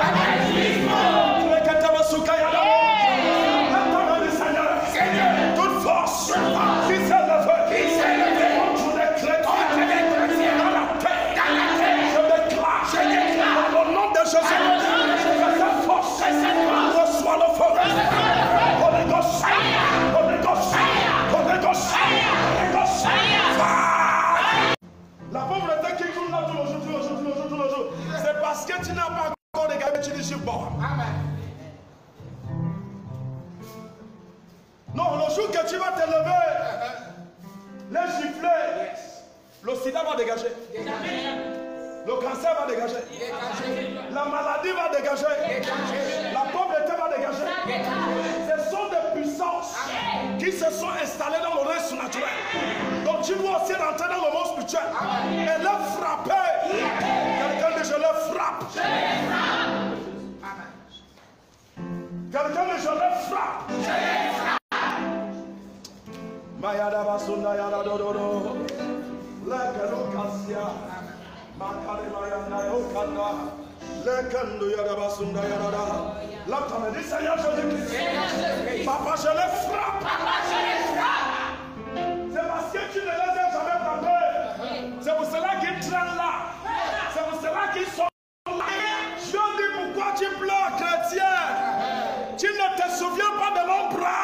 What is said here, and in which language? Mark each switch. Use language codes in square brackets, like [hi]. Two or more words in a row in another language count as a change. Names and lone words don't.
[fr] Toute force qui s'est levée contre les chrétiens dans la terre, je déclare dans le nom de Jésus que cette force reçoit le feu. [en] Holy Ghost, Holy Ghost, Holy Ghost, Holy Ghost, fire. [fr] La pauvreté qui tourne là tous les jours, c'est parce que tu n'as pas encore de gars que tu dis je bon. Amen. Non, le jour que tu vas te lever, les gifler, le sida va dégager. Le cancer va dégager. La maladie va dégager. La pauvreté va dégager. Ce sont des puissances qui se sont installées dans le reste naturel. Donc tu dois aussi rentrer dans le monde spirituel et le frapper. Quelqu'un dit je le frappe. Quelqu'un dit je le frappe. Mayada basunda yada dododo, lekelo kasia, makale mayanda yokanda, lekendo yada basunda yada. Là, tu me dis Seigneur Jésus-Christ, papa je le frappe. C'est parce que tu ne les as jamais frappés. C'est pour cela qu'ils traînent là. C'est pour cela qu'ils sont là. Je dis pourquoi tu pleures, chrétien. Tu ne te souviens pas de mon bras.